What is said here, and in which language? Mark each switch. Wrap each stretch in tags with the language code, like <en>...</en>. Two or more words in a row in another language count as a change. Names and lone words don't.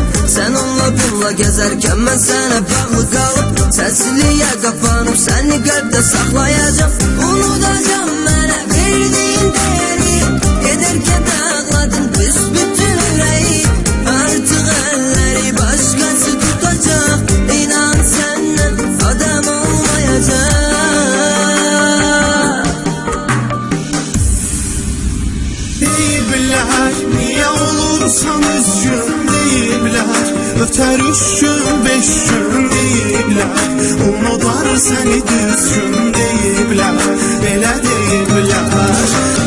<tr>Sen onunla bununla gezerken ben sana bağlı kalıp, sensizliğe kapanıp seni kalpte saklayacağım. Unutacağım bana verdiğin değeri, giderken ağladın büsbütün yüreği. Artık elleri başkası tutacak, inan senden adam olmayacak.</tr> <az>Deyiblər, niyə olursan üzgün deyiblər. Ötər 3 gün 5 gün deyiblər. Unudar səni düzgün deyiblər, belə deyiblər.</az>